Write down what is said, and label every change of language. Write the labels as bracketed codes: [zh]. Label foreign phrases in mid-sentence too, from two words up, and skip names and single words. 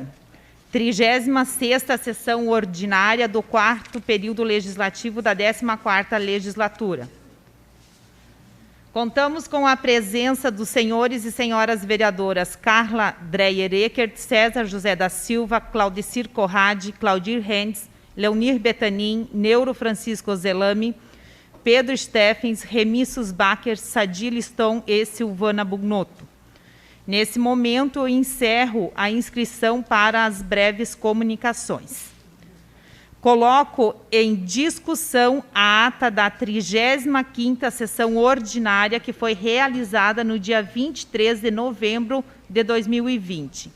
[pt] 36ª sessão ordinária do 4º período legislativo da 14ª legislatura. Contamos com a presença dos senhores e senhoras vereadoras Carla Dreyer Eckert, César José da Silva, Claudicir Corrade, Claudir Rendes, Leonir Betanin, Neuro Francisco Zelami, Pedro Steffens, Remissus Bacher, Sadi Liston e Silvana Bugnotto. Nesse momento, eu encerro a inscrição para as breves comunicações. Coloco em discussão a ata da 35ª sessão ordinária que foi realizada no dia 23 de novembro de 2020.